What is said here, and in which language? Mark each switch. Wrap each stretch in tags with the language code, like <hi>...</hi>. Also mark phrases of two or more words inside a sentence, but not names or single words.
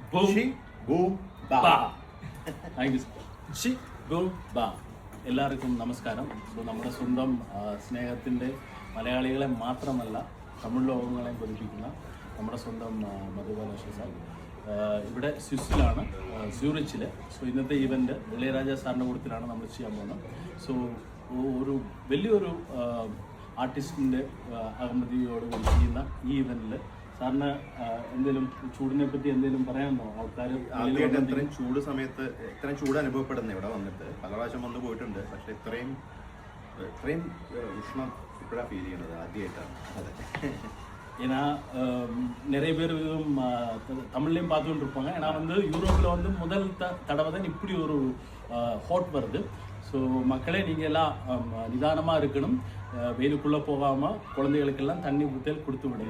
<en>boom, boom, ba. Thank you. ഷി ബൂം ബാ.</en> <ml>എല്ലാവർക്കും നമസ്കാരം. സോ നമ്മുടെ സ്വന്തം സ്നേഹത്തിൻ്റെ മലയാളികളെ മാത്രമല്ല തമിഴ് ലോകങ്ങളെയും പഠിപ്പിക്കുന്ന നമ്മുടെ സ്വന്തം മധുബാല സാർ ഇവിടെ സ്വിസ്സിലാണ്, സ്യൂറിച്ചിൽ. സോ ഇന്നത്തെ ഈവൻറ്റ് ഇളയരാജ സാറിൻ്റെ കൂട്ടത്തിലാണ് നമ്മൾ ചെയ്യാൻ പോകുന്നത്. സോ ഒരു വലിയൊരു ആർട്ടിസ്റ്റിൻ്റെ അകമ്പതിയോട് ചെയ്യുന്ന ഈ ഈവൻറ്റിൽ സാറിന് എന്തെങ്കിലും ചൂടിനെ പറ്റി എന്തെങ്കിലും പറയാനുണ്ടോ? ആൾക്കാർ ആദ്യമായിട്ട് ഇത്രയും ചൂട് സമയത്ത് ഇത്രയും ചൂട് അനുഭവപ്പെടുന്നത് ഇവിടെ വന്നിട്ട് പല പ്രാവശ്യം വന്നു പോയിട്ടുണ്ട്. പക്ഷെ ഇത്രയും ഉഷ്ണം ഇപ്പോഴാണ് ഫീൽ ചെയ്യുന്നത് ആദ്യമായിട്ടാണ്. അതെ,</ml> <ta>ஏன்னா நிறைய பேர் தமிழ்லையும் பார்த்துட்டு இருப்பாங்க. ஏன்னா யூரோப்பில் முதல் தடவை தான் இப்படி ஒரு ஹாட் வருது. ஸோ மக்களே நீங்கள் எல்லாம் நிதானமாக இருக்கணும், வெயிலுக்குள்ளே போகாமல் குழந்தைகளுக்கெல்லாம் தண்ணி ஊற்றல் கொடுத்து விடுங்க.</ta>